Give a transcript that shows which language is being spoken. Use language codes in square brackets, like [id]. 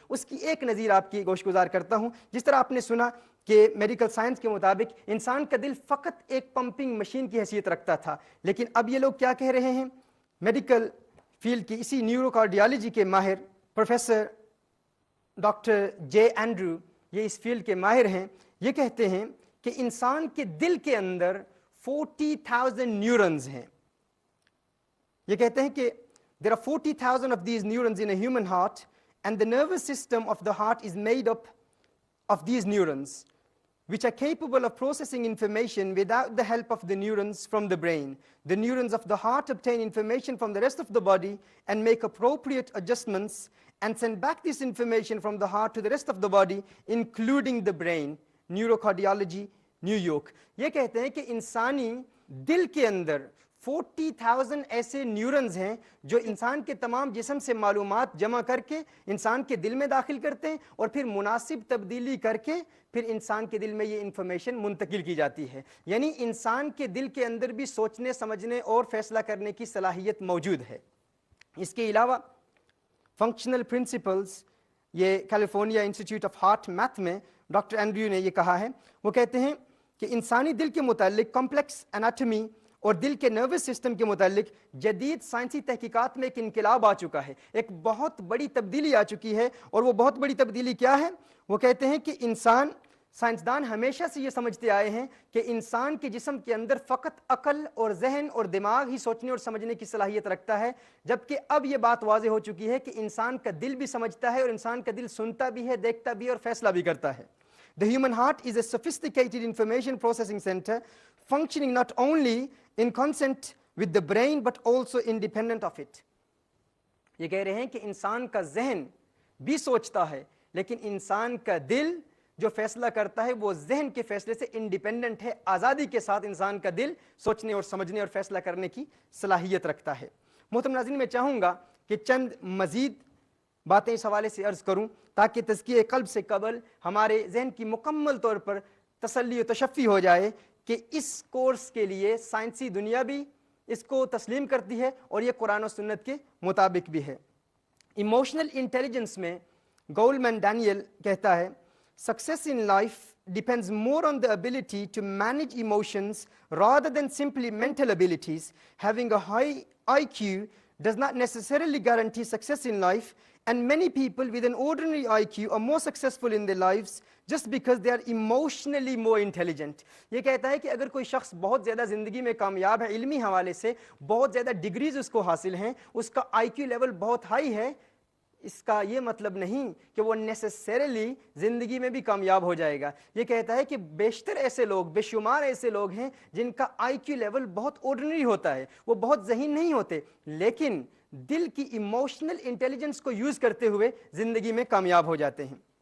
[ur] اس کی ایک نظیر آپ کی گوش گزار کرتا ہوں. جس طرح آپ نے سنا کہ میڈیکل سائنس کے مطابق انسان کا دل فقط ایک پمپنگ مشین کی حیثیت رکھتا تھا، لیکن اب یہ لوگ کیا کہہ رہے ہیں؟ میڈیکل فیلڈ کی اسی نیورو کارڈیالوجی کے ماہر پروفیسر ڈاکٹر جے اینڈریو، یہ اس فیلڈ کے ماہر ہیں، یہ کہتے ہیں کہ انسان کے دل کے اندر 40,000 نیورونز ہیں. یہ کہتے ہیں کہ [en] There are 40,000 of these neurons in a human heart, and the nervous system of the heart is made up of these neurons, which are capable of processing information without the help of the neurons from the brain. The neurons of the heart obtain information from the rest of the body and make appropriate adjustments and send back this information from the heart to the rest of the body, including the brain. Neurocardiology, New York. [ur] یہ کہتے ہیں کہ انسانی دل کے اندر 40,000 ایسے نیورنز ہیں جو انسان کے تمام جسم سے معلومات جمع کر کے انسان کے دل میں داخل کرتے ہیں اور پھر مناسب تبدیلی کر کے پھر انسان کے دل میں یہ انفارمیشن منتقل کی جاتی ہے. یعنی انسان کے دل کے اندر بھی سوچنے سمجھنے اور فیصلہ کرنے کی صلاحیت موجود ہے. اس کے علاوہ فنکشنل پرنسپلز، یہ California institute of heart math میں ڈاکٹر اینڈریو نے یہ کہا ہے. وہ کہتے ہیں کہ انسانی دل کے متعلق کمپلیکس اناٹمی اور دل کے نروس سسٹم کے متعلق جدید سائنسی تحقیقات میں ایک انقلاب آ چکا ہے، ایک بہت بڑی تبدیلی آ چکی ہے. اور وہ بہت بڑی تبدیلی کیا ہے؟ وہ کہتے ہیں کہ سائنسدان ہمیشہ سے یہ سمجھتے آئے ہیں کہ انسان کے جسم کے اندر فقط عقل اور ذہن اور دماغ ہی سوچنے اور سمجھنے کی صلاحیت رکھتا ہے، جبکہ اب یہ بات واضح ہو چکی ہے کہ انسان کا دل بھی سمجھتا ہے اور انسان کا دل سنتا بھی ہے، دیکھتا بھی ہے اور فیصلہ بھی کرتا ہے. [en] The human heart is a sophisticated information processing center functioning not only in consent with the brain but also independent of it. [ur] یہ کہہ رہے ہیں کہ انسان کا ذہن بھی سوچتا ہے لیکن انسان کا دل جو فیصلہ کرتا ہے وہ ذہن کے فیصلے سے انڈیپینڈنٹ ہے. آزادی کے ساتھ انسان کا دل سوچنے اور سمجھنے اور فیصلہ کرنے کی صلاحیت رکھتا ہے. محترم ناظرین، میں چاہوں گا کہ چند مزید باتیں اس حوالے سے عرض کروں تاکہ تزکیہ قلب سے قبل ہمارے ذہن کی مکمل طور پر تسلی و تشفی ہو جائے کہ اس کورس کے لیے سائنسی دنیا بھی اس کو تسلیم کرتی ہے اور یہ قرآن و سنت کے مطابق بھی ہے. [en] emotional intelligence [ur] میں گولمن ڈینیل کہتا ہے [en] Success in life depends more on the ability to manage emotions rather than simply mental abilities. Having a high IQ does not necessarily guarantee success in life, and many people with an ordinary IQ are more successful in their lives just because they are emotionally more intelligent. [ur] یہ کہتا ہے کہ اگر کوئی شخص بہت زیادہ زندگی میں کامیاب ہے، علمی حوالے سے بہت زیادہ ڈگریز اس کو حاصل ہیں، اس کا IQ لیول بہت ہائی ہے، اس کا یہ مطلب نہیں کہ وہ نیسیسریلی زندگی میں بھی کامیاب ہو جائے گا. یہ کہتا ہے کہ بیشتر ایسے لوگ، بے شمار ایسے لوگ ہیں جن کا IQ لیول بہت آرڈنری ہوتا ہے، وہ بہت ذہین نہیں ہوتے، لیکن دل کی ایموشنل انٹیلیجنس کو یوز کرتے ہوئے زندگی میں کامیاب ہو جاتے ہیں.